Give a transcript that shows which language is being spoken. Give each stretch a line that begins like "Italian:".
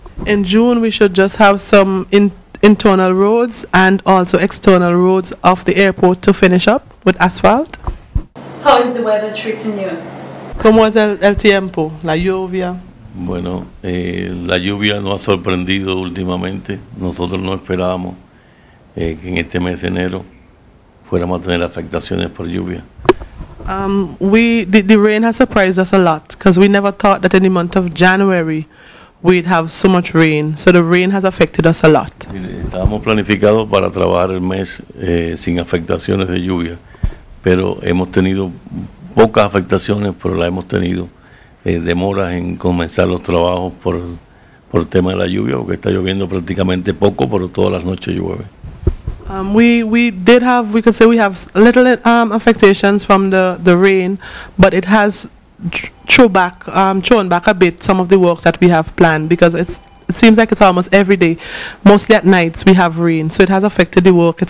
English: In June, we should just have some internal roads and also external roads of the airport to finish up with asphalt. How is the weather treating you?
Spanish: ¿Cómo es el tiempo, la lluvia? Bueno, la lluvia nos ha sorprendido últimamente. Nosotros no esperábamos que en este mes de enero fuéramos a tener afectaciones por lluvia.
English: The rain has surprised us a lot because we never thought that in the month of January we'd have so much rain. So the rain has affected us a lot.
Spanish: Estábamos planificados para trabajar el mes sin afectaciones de lluvia, pero hemos tenido pocas afectaciones, pero la hemos tenido demoras en comenzar los trabajos por el tema de la lluvia, porque está lloviendo prácticamente poco, pero todas las noches llueve.
English: We could say we have little affectations from the rain, but it has thrown back a bit some of the works that we have planned, because it seems like it's almost every day, mostly at nights we have rain, so it has affected the work.